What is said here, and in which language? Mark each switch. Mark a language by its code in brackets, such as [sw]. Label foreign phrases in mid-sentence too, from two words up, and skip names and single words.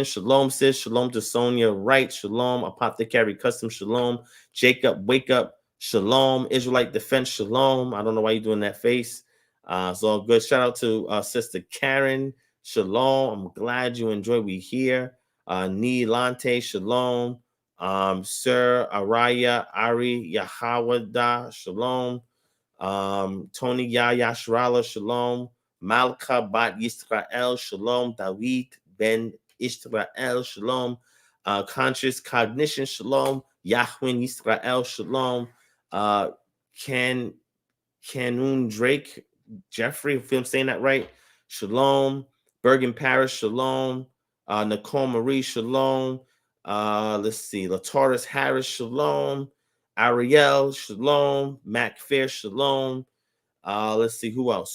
[en] Shalom, sis. Shalom to Sonia Wright. Shalom, Apothecary Custom. Shalom, Jacob Wake Up. Shalom, Israelite Defense. Shalom. I don't know why you're doing that face. It's all good. Shout out to Sister Karen. Shalom. I'm glad you enjoy. We here. Ni Lante. Shalom. Sir Araya Ari Yahawada. Shalom. Tony Yaya Shrala. Shalom. Malka Bat Yisrael, Shalom, David Ben Israel, Shalom, Conscious Cognition, Shalom, Yahweh Yisrael, Shalom, Canun Drake, Jeffrey, if I'm saying that right, Shalom, Bergen Parish, Shalom, Nicole Marie, Shalom, let's see, Lataurus Harris, Shalom, Ariel, Shalom, Mac Fair, Shalom, let's see who else.